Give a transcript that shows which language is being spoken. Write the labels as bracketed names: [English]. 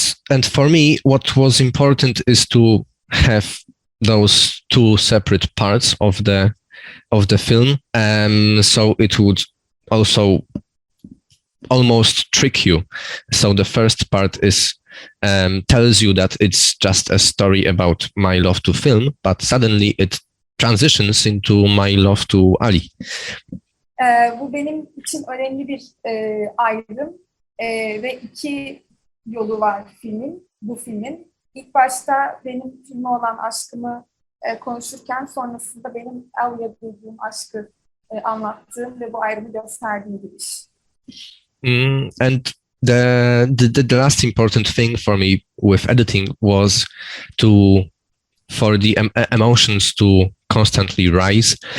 [English] And for me, what was important is to have those two separate parts of the film, so it would also almost trick you. So the first part is tells you that it's just a story about my love to film, but suddenly it transitions into my love to Ali. [Turkish] Bu benim için önemli bir ayrım ve iki yolu var bu filmin. İlk başta benim filme olan aşkımı konuşurken sonrasında benim Ali'ye duyduğum aşkı anlattığım ve bu ayrımı gösterdiğim bir iş. [English] And the last important thing for me with editing was for the emotions to constantly rise.